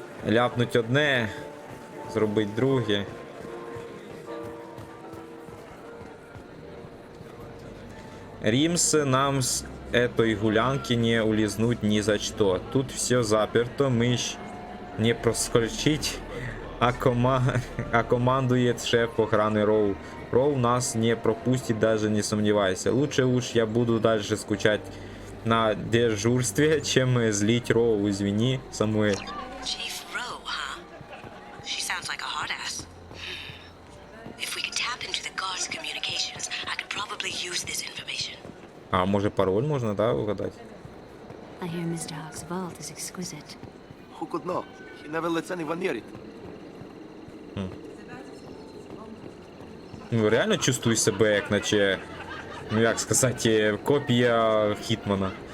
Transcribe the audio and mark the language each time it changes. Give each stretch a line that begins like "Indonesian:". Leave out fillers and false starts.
Ukrainian: Ляпнуть одне, зробить друге.
Russian: Римс нам с этой гулянки не улизнуть ни за что. Тут все заперто, мы не проскочить, а командует шеф охраны Роу. Роу нас не пропустит, даже не сомневайся. Лучше уж я буду дальше скучать на дежурстве, чем злить Роу. Извини, Самуэль.
English: Chief Rowe, huh? She sounds like a hard ass. If we could tap into the guard's communications, I could probably use this information.
Ukrainian: А може пароль можна, да, угадати?
English: I hear Mr. Hawk's vault is exquisite. Who could know? He never lets anyone near it.
Ukrainian: Ну,
Russian: реально чувствую себе,
Ukrainian: як наче, ну як сказати, копія Хітмана.